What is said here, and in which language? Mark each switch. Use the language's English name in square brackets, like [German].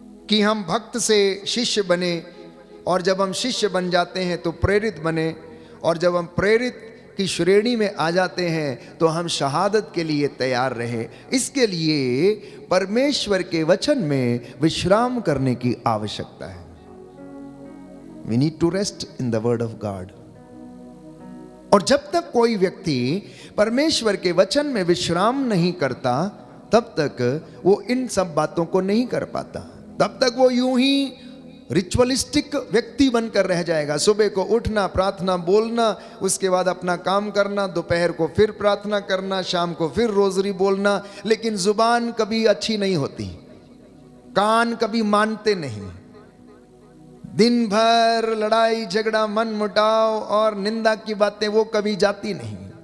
[Hindi] कि हम भक्त से शिष्य बने, और जब हम शिष्य बन जाते हैं तो प्रेरित बने, और जब हम प्रेरित की श्रेणी में आ जाते हैं तो हम शहादत के लिए तैयार रहे। इसके लिए परमेश्वर के वचन में विश्राम करने की आवश्यकता है। [English] We need to rest in the word of God। [Hindi] और जब तक कोई व्यक्ति परमेश्वर के वचन में विश्राम नहीं करता, तब तक वो इन सब बातों को नहीं कर पाता। तब तक वो यूं ही रिचुअलिस्टिक व्यक्ति बनकर रह जाएगा। सुबह को उठना, प्रार्थना बोलना, उसके बाद अपना काम करना, दोपहर को फिर प्रार्थना करना, शाम को फिर रोजरी बोलना, लेकिन जुबान कभी अच्छी नहीं होती, कान कभी मानते नहीं, दिन भर लड़ाई झगड़ा, मन मुटाव और निंदा की बातें वो कभी जाती नहीं।